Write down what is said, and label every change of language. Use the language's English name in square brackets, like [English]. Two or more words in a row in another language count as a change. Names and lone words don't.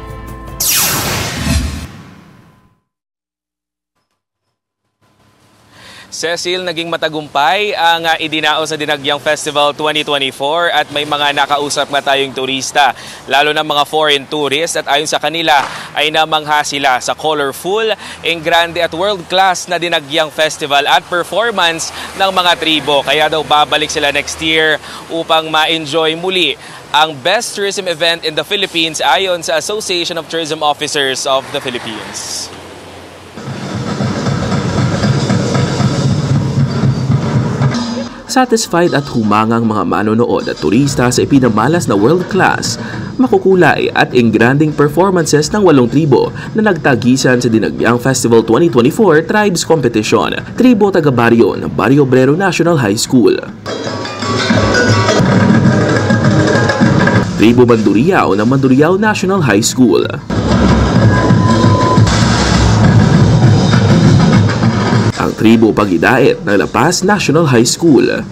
[Filipino] Cecil, naging matagumpay ang idinao sa Dinagyang Festival 2024 at may mga nakausap nga tayong turista, lalo na mga [English] foreign tourists, [Filipino] at ayon sa kanila ay namangha sila sa colorful, engrande at world-class na Dinagyang Festival at performance ng mga tribo. Kaya daw babalik sila [English] next year [Filipino] upang ma-enjoy muli ang [English] best tourism event in the Philippines [Filipino] ayon sa Association of Tourism Officers of the Philippines. Satisfied at humangang mga manonood at turista sa ipinamalas na world-class, makukulay at engranding performances ng 8 tribo na nagtagisan sa Dinagyang Festival 2024 Tribes Competition, Tribo taga Barrio ng Barrio Obrero National High School. Tribo Mandurriao ng Mandurriao National High School. Ang Tribo Pagidait ng La Paz National High School.